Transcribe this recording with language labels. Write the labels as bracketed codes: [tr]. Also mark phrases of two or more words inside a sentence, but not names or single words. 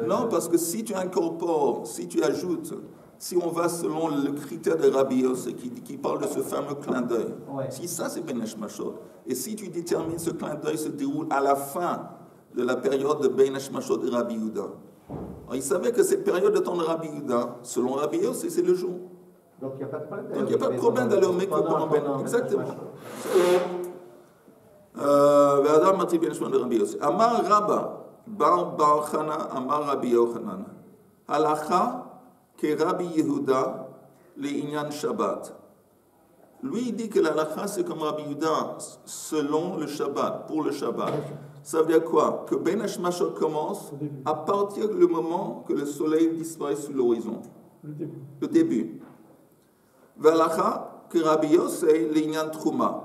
[fr] Non, parce que si tu incorpores, si tu ajoutes, si on va selon le critère de Rabbi Yossi qui parle de ce fameux clin d'œil, si ça c'est [he] בין השמשות, [fr] et si tu détermines ce clin d'œil se déroule à la fin de la période de [he] בין השמשות [fr] de Rabbi Yehuda. Alors, il savait que cette période de temps de Rabbi Yehuda, selon Rabbi Yossi, c'est le jour. Donc il n'y a pas de problème. Donc il n'y a pas de problème d'aller au mikveh pendant [he] בין השמשות. [fr] Exactement. [he] ועד אימתי בין השמשות de Rabbi Yossi. אמר רבה, בר חנה, אמר רבי יוחנן. הלכה כרבי יהודה לענין שבת. [fr] Lui, il dit que la halakha, c'est comme Rabbi Yehuda, selon le Shabbat, pour le Shabbat. Ça veut dire quoi? Que [he] בין השמשות [fr] commence à partir du moment que le soleil disparaît sous l'horizon. Le début. [he] הלכה כרבי יוסי לענין תרומה.